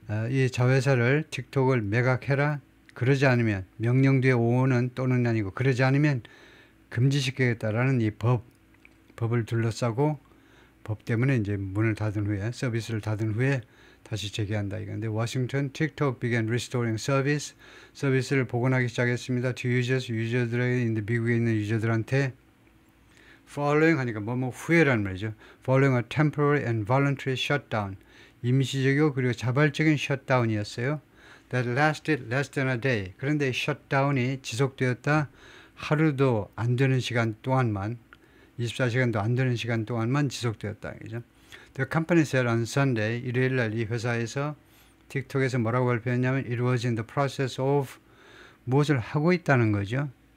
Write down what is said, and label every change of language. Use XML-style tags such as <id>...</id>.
<ko>이 자회사를 틱톡을 매각해라. 그러지 않으면 명령 뒤에 오는 또는 아니고 그러지 않으면 금지시키겠다라는 이 법을 둘러싸고 법 때문에 이제 문을 닫은 후에 서비스를 닫은 후에 다시 재개한다 이건데 워싱턴 틱톡</ko> <en>began restoring service</en> <ko>서비스를 복원하기 시작했습니다.</ko> <en>to users</en> <ko>유저들에게 미국에 있는 유저들한테 following 하니까 뭐뭐 후에라는 말이죠.</ko> <en>following a temporary and voluntary shutdown</en> <ko>임시적이고 그리고 자발적인 셧다운이었어요.</ko> <en>that lasted less than a day.</en> <ko>그런데 셧다운이 지속되었다 하루도 안 되는 시간 동안만 24시간도 안 되는 시간 동안만 지속되었다. 그죠?</ko> <en>The company said on Sunday</en> <ko>일요일 날 이 회사에서 틱톡에서 뭐라고 발표했냐면</ko> <en>it was in the process of</en> <ko>무엇을 하고 있다는 거죠.</ko>